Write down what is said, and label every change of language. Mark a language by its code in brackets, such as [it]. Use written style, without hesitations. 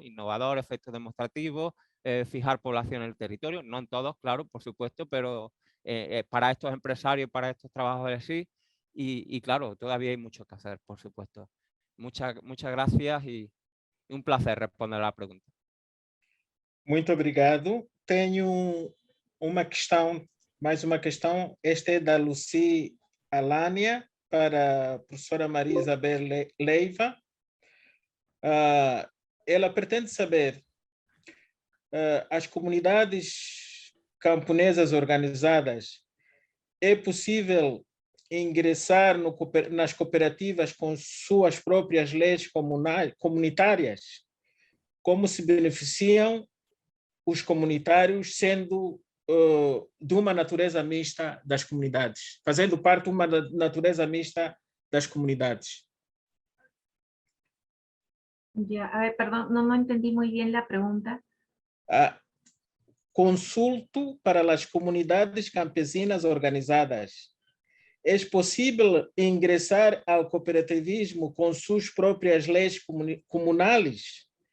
[es] Innovador, efectos demostrativos, fijar población en el territorio, no en todos, claro, por supuesto, pero para estos empresarios, para estos trabajadores sí, y claro, todavía hay mucho que hacer, por supuesto. Muchas gracias y un placer responder a la pregunta. [pt] Muito obrigado. Tenho uma questão, mais uma questão. Esta é da Lucy Alânia para a professora Maria Isabel Leiva. Ela pretende saber as comunidades camponesas organizadas, é possível ingressar nas cooperativas com suas próprias leis comunitárias? Como se beneficiam os comunitários sendo de uma natureza mista das comunidades, fazendo parte de uma natureza mista das comunidades? [es] Ya, a ver, perdón, no entendí muy bien la pregunta. [pt] Consulto para as comunidades campesinas organizadas. É possível ingressar ao cooperativismo com suas próprias leis comunais?